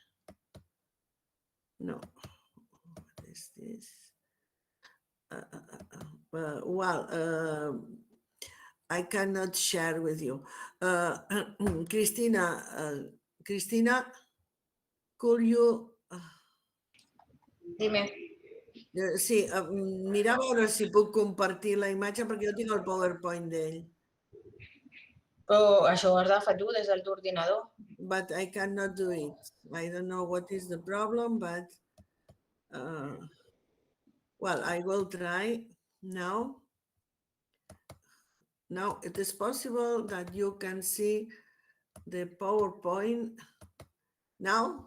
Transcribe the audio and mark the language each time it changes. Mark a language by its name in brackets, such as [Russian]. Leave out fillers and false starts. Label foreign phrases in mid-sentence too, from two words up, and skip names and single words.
[English] No, what is this? I cannot share with you. Cristina, could you... [Spanish] Dime. [Catalan] Sí, mira a veure si puc compartir la imatge perquè jo tinc el PowerPoint d'ell. Però això ho has de fer tu des del teu ordinador. [English] But I cannot do it. I don't know what is the problem, but well, I will try now. Now it is possible that you can see the PowerPoint now.